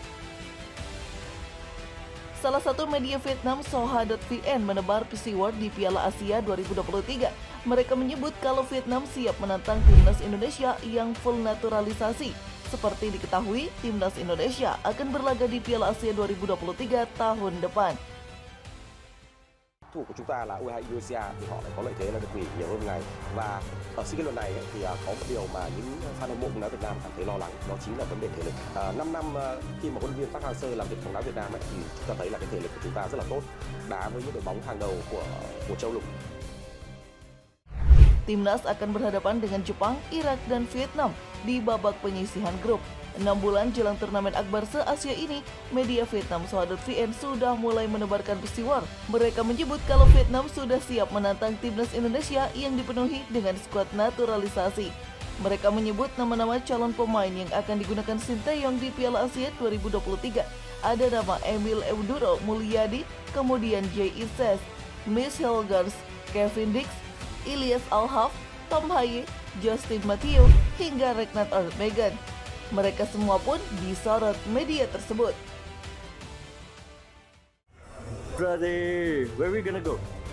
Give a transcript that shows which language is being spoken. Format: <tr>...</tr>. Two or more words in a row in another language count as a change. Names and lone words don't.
<id>Salah satu media Vietnam, Soha.vn, menebar Siward di Piala Asia 2023. Mereka menyebut kalau Vietnam siap menantang timnas Indonesia yang full naturalisasi. Seperti diketahui, timnas Indonesia akan berlaga di Piala Asia 2023 tahun depan.</id> <vi>Thủ của chúng ta là U22 Indonesia thì họ lại có lợi thế là được nghỉ nhiều hơn ngày, và ở SEA Games lần này thì có một điều mà những fan hâm mộ bóng đá Việt Nam cảm thấy lo lắng, đó chính là vấn đề thể lực. 5 năm khi mà huấn luyện viên Park Hang-seo làm việc bóng đá Việt Nam thì chúng ta thấy là cái thể lực của chúng ta rất là tốt, đá với những đội bóng hàng đầu của châu lục.</vi> <id>Timnas akan berhadapan dengan Jepang, Irak, dan Vietnam di babak penyisihan grup. 6 bulan jelang turnamen akbar se-Asia ini, media Vietnam Soha.vn sudah mulai menebarkan Siward. Mereka menyebut kalau Vietnam sudah siap menantang timnas Indonesia yang dipenuhi dengan skuad naturalisasi. Mereka menyebut nama-nama calon pemain yang akan digunakan Sinteyong di Piala Asia 2023. Ada nama Emil Eudoro Mulyadi, kemudian J.I. Ses, Miss Hilgers, Kevin Dix, Ilyas Alhaf, Tom Haye, Justin Matthew, hingga Regnat Megan. Mereka semua pun disorot media tersebut.</id> <en>Brother, where we gonna go?</en>